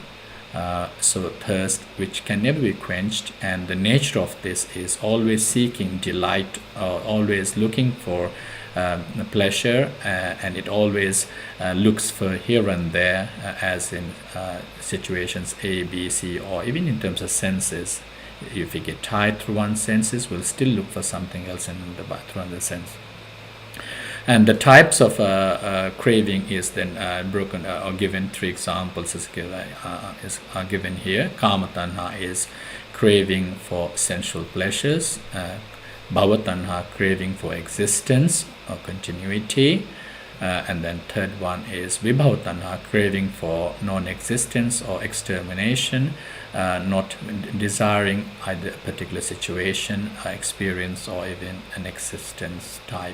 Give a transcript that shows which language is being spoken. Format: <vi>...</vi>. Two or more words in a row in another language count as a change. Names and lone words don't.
<en>So thirst which can never be quenched, and the nature of this is always seeking delight, always looking for pleasure, and it always looks for here and there, as in situations A, B, C, or even in terms of senses. If we get tired through one senses, we'll still look for something else through another sense. And the types of craving is then broken or given. Three examples are given here.</en> <pi>Kama tanha</pi> <en>is craving for sensual pleasures.</en> <pi>Bhava tanha,</pi> <en>craving for existence or continuity. And then third one is</en> <pi>vibhava tanha,</pi> <en>craving for non-existence or extermination, not desiring either a particular situation, experience, or even an existence type.</en>